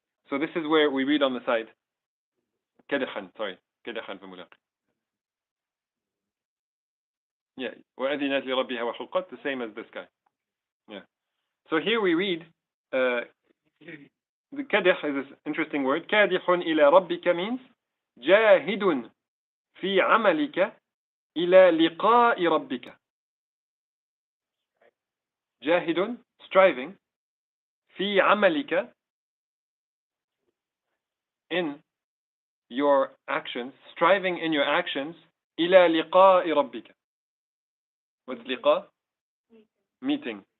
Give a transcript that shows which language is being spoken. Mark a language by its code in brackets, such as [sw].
[en] So this is where we read on the side. [ar] Kadihan famulaqi. [en] Yeah. [ar] وَأَذِنَتْ لِرَبِّهَا وَحُقَّتْ. [en] The same as this guy. Yeah. So here we read, the kadih is this interesting word. [ar] Kadihun ila rabbika means جاهد في عملك إلى لقاء ربك. جاهد, [en] striving, [ar] في عملك, [en] in your actions, striving in your actions, [ar] إلى لقاء ربك. [en] What's liqa? Meeting.